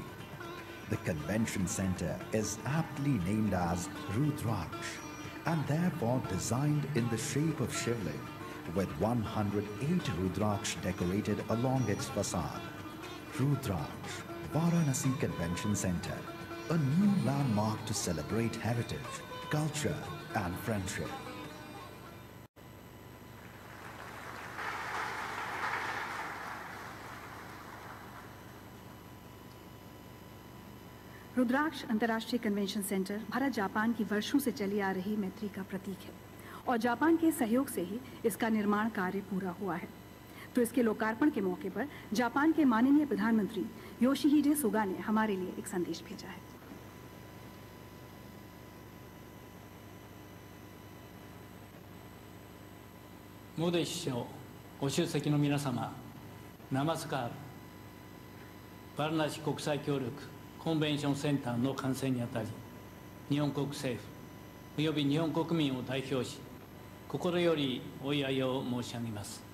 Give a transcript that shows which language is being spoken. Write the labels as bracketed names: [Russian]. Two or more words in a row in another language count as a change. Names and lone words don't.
[English] The convention center is aptly named as Rudraksh and therefore designed in the shape of Shivling, with 108 Rudraksh decorated along its facade. Rudraksh, Varanasi Convention Center, a new landmark to celebrate heritage, culture and friendship. [Hindi] रुद्राक्ष अंतर्राष्ट्रीय कन्वेंशन सेंटर भारत जापान की वर्षों से चली आ रही मैत्री का प्रतीक है और जापान के सहयोग से ही इसका निर्माण कार्य पूरा हुआ है। तो इसके लोकार्पण के मौके पर जापान के माननीय प्रधानमंत्री योशिहिडे सुगा ने हमारे लिए एक संदेश भेजा है। [Japanese] मोदी 首相、ご出席の皆様、ナマスカール、バラナシ国際協力コンベンションセンターの完成にあたり、日本国政府および日本国民を代表し、心よりお祝いを申し上げます。